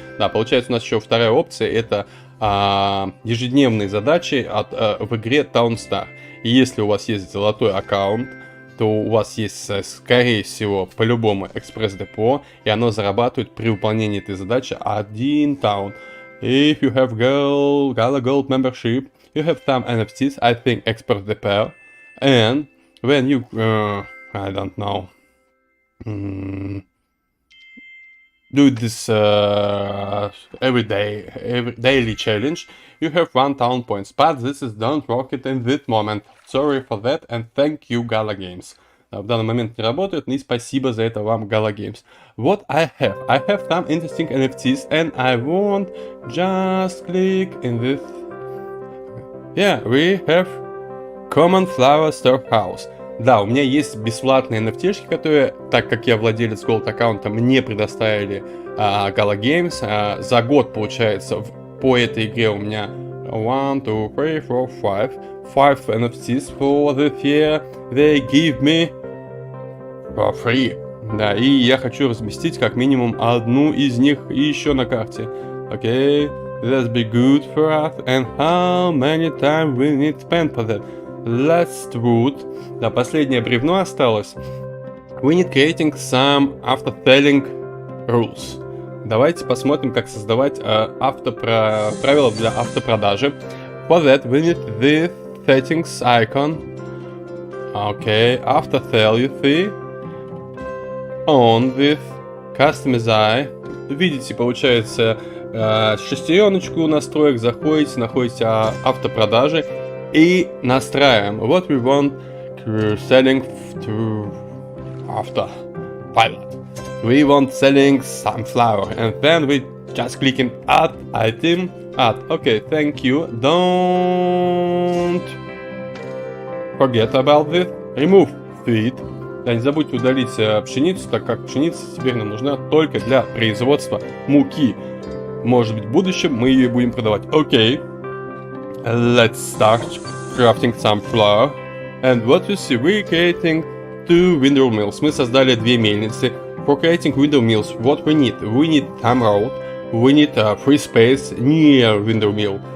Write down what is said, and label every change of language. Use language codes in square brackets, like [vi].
[ru] Да, получается, у нас еще вторая опция, это ежедневные задачи в игре Town Star. И если у вас есть золотой аккаунт, то у вас есть, скорее всего, по-любому экспресс-депо, и оно зарабатывает при выполнении этой задачи 1 таун. [en] If you have Gala Gold membership, you have some NFTs, I think Express Depot, and when you, I don't know, do this every daily challenge, you have 1 town points, but this is don't work it in this moment. Sorry for that, and thank you, Gala Games. [ru] В данный момент не работает, и спасибо за это вам, Gala Games. [en] What I have some interesting NFTs, and I won't just click in this. Yeah, we have Common Flower Storehouse. [ru] Да, у меня есть бесплатные NFT-шки, которые, так как я владелец Gold аккаунта, мне предоставили Gala Games. За год, получается, по этой игре у меня 1, 2, 3, 4, 5 [en] NFTs for this year. They give me for free. [ru] Да, и я хочу разместить как минимум одну из них еще на карте. [en] Okay, that's be good for us. And how many time we need spend for that? Last wood. [ru] Да, последнее бревно осталось. [en] We need creating some after-selling rules. [ru] Давайте посмотрим, как создавать правила для автопродажи. [en] For that, we need this settings icon. Okay, after sale, you see. On with customize. [ru] Видите, получается, шестереночку настроек, заходите, находите автопродажи и настраиваем. [en] What we want selling to after pilot. We want selling sunflower, and then we just clicking add item, add. Okay, thank you. Don't forget about this. Remove feed. [ru] Да, не забудьте удалить пшеницу, так как пшеница теперь нам нужна только для производства муки. Может быть, в будущем мы ее будем продавать. Окей. [en] Let's start crafting some flour. And what you see, we're creating 2 window mills. [ru] Мы создали 2 мельницы. [en] For creating window mills, what we need? We need some road. We need free space near window mill.